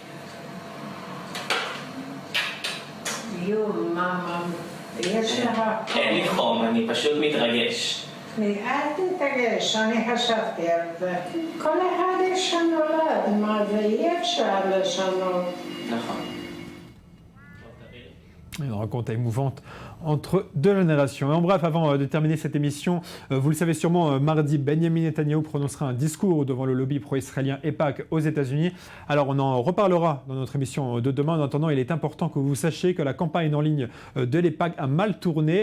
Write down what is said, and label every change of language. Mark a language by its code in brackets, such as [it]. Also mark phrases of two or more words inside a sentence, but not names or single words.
[he] מאמא, יש לך... אין לי חום, אני פשוט מתרגש. אל תתרגש, אני חשבתי על זה. כל אחד יש נולד, מה זה אי אפשר לשנות. נכון. [fr] Une rencontre émouvante entre deux générations. Et en bref, avant de terminer cette émission, vous le savez sûrement, mardi, Benjamin Netanyahu prononcera un discours devant le lobby pro-israélien EIPAC aux États-Unis. Alors, on en reparlera dans notre émission de demain. En attendant, il est important que vous sachiez que la campagne en ligne de l'EIPAC a mal tourné.